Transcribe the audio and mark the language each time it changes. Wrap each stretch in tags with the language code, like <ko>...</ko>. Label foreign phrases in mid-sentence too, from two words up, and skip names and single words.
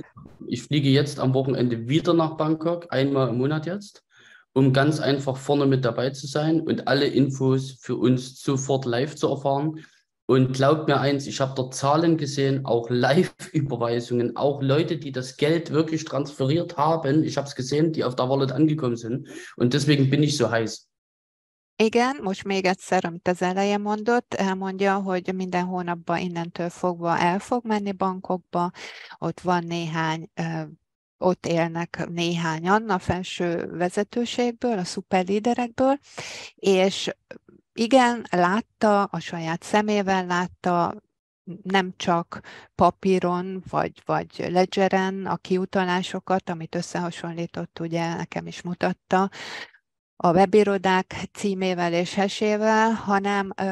<de>Ich fliege jetzt am Wochenende wieder nach Bangkok, einmal im Monat jetzt, um ganz einfach vorne mit dabei zu sein und alle Infos für uns sofort live zu erfahren. Und glaubt mir eins, ich habe dort Zahlen gesehen, auch Live-Überweisungen, auch Leute, die das Geld wirklich transferiert haben. Ich habe es gesehen, die auf der Wallet angekommen sind. Und deswegen bin ich so heiß.</de> <hu>Igen, most még egyszer, amit az elején mondott, elmondja, hogy minden hónapban innentől fogva el fog menni bankokba, ott van ott élnek néhányan a felső vezetőségből, a szuperlíderekből, és igen, látta, a saját szemével látta, nem csak papíron, vagy ledgeren a kiutalásokat, amit összehasonlított, ugye nekem is mutatta, a webirodák címével és hesével, hanem</hu>